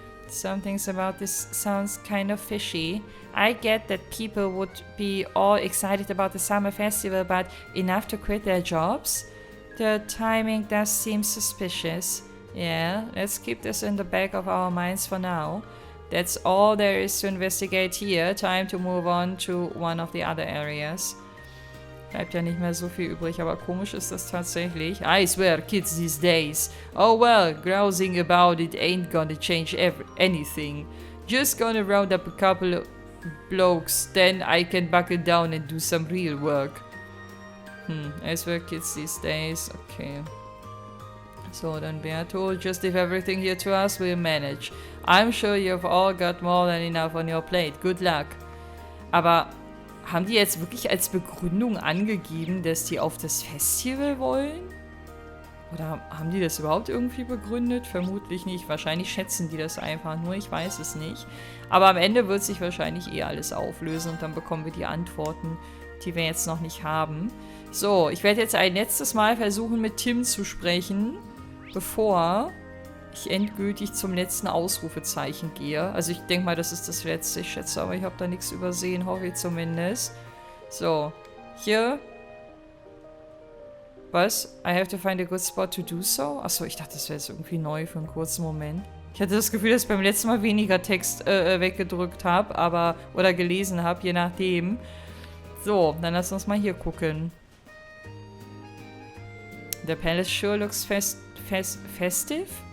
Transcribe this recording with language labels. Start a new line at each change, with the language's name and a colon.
English: Some things about this sounds kind of fishy. I get that people would be all excited about the summer festival, but enough to quit their jobs? The timing does seem suspicious. Yeah, let's keep this in the back of our minds for now. That's all there is to investigate here. Time to move on to one of the other areas.
German: Bleibt ja nicht mehr so viel übrig, aber komisch ist das tatsächlich.
English: I swear, kids these days. Oh well, grousing about it ain't gonna change anything. Just gonna round up a couple of blokes, then I can buckle down and do some real work. I swear, kids these days. Okay. So, dann Berto, just leave everything here to us, we'll manage. I'm sure you've all got more than enough on your plate. Good luck.
German: Aber haben die jetzt wirklich als Begründung angegeben, dass die auf das Festival wollen? Oder haben die das überhaupt irgendwie begründet? Vermutlich nicht. Wahrscheinlich schätzen die das einfach nur. Ich weiß es nicht. Aber am Ende wird sich wahrscheinlich eh alles auflösen und dann bekommen wir die Antworten, die wir jetzt noch nicht haben. So, ich werde jetzt ein letztes Mal versuchen, mit Tim zu sprechen, bevor ich endgültig zum letzten Ausrufezeichen gehe. Also ich denke mal, das ist das letzte. Ich schätze, aber ich habe da nichts übersehen, hoffe ich zumindest. So, hier. Was?
English: I have to find a good spot to do so?
German: Achso, ich dachte, das wäre jetzt irgendwie neu für einen kurzen Moment. Ich hatte das Gefühl, dass ich beim letzten Mal weniger Text weggedrückt habe, aber oder gelesen habe, je nachdem. So, dann lass uns mal hier gucken.
English: The palace sure looks festive.